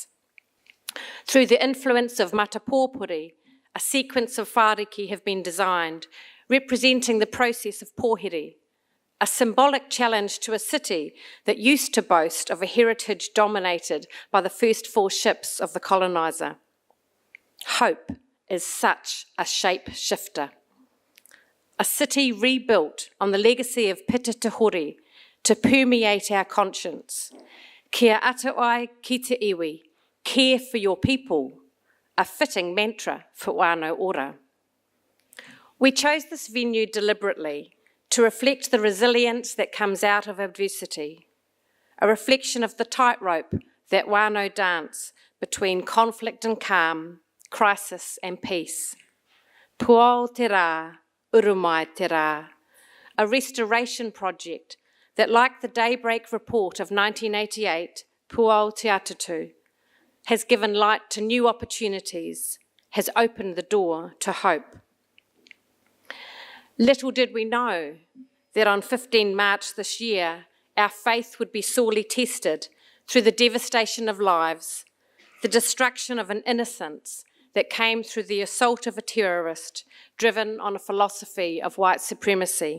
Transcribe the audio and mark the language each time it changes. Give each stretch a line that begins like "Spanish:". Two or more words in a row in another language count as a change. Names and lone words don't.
English: Through the influence of matapōpuri, a sequence of whāriki have been designed, representing the process of pōhiri, a symbolic challenge to a city that used to boast of a heritage dominated by the first 4 ships of the coloniser. Hope is such a shape shifter. A city rebuilt on the legacy of Pita Te Hori to permeate our conscience.
Māori: Kia ata ai ki te iwi,
English: care for your people, a fitting mantra for Whanau Ora. We chose this venue deliberately to reflect the resilience that comes out of adversity, a reflection of the tightrope that whānau dance between conflict and calm, crisis and peace.
Māori: Puao te rā, urumai te rā,
English: a restoration project that, like the Daybreak report of 1988, Puao te Atatu, has given light to new opportunities, has opened the door to hope. Little did we know that on 15 March this year, our faith would be sorely tested through the devastation of lives, the destruction of an innocence that came through the assault of a terrorist driven on a philosophy of white supremacy.